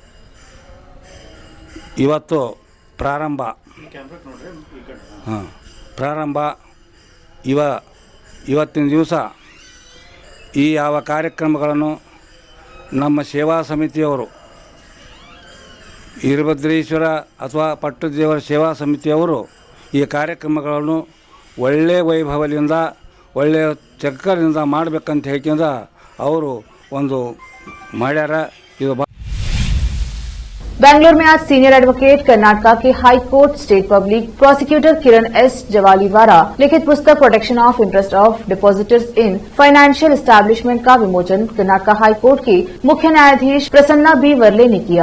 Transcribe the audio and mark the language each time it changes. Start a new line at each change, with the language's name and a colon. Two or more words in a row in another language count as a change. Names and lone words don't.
Kannada: ಇವತ್ತು ಇವತ್ತಿನ ದಿವಸ ಈ ಯಾವ ಕಾರ್ಯಕ್ರಮಗಳನ್ನು ನಮ್ಮ ಸೇವಾ ಸಮಿತಿಯವರು, ವೀರಭದ್ರೇಶ್ವರ ಅಥವಾ ಪಟ್ಟದೇವರ ಸೇವಾ ಸಮಿತಿಯವರು ಈ ಕಾರ್ಯಕ್ರಮಗಳನ್ನು ಒಳ್ಳೆಯ ವೈಭವದಿಂದ, ಒಳ್ಳೆಯ ಚಕ್ಕರಿಂದ ಮಾಡಬೇಕಂತ ಹೇಳ್ಕೊಂಡು ಅವರು ಒಂದು ಮಾಡ್ಯಾರ। ಇದು
Hindi: बेंगलुरु में आज
English: senior advocate
Hindi: कर्नाटका के
English: high court state public prosecutor
Hindi: किरण एस जवाली द्वारा लिखित पुस्तक प्रोटेक्शन ऑफ इंटरेस्ट ऑफ डिपॉजिटर्स इन फाइनेंशियल एस्टैब्लिशमेंट का विमोचन कर्नाटका
English: high court
Hindi: के मुख्य न्यायाधीश प्रसन्ना बी वर्ले ने किया।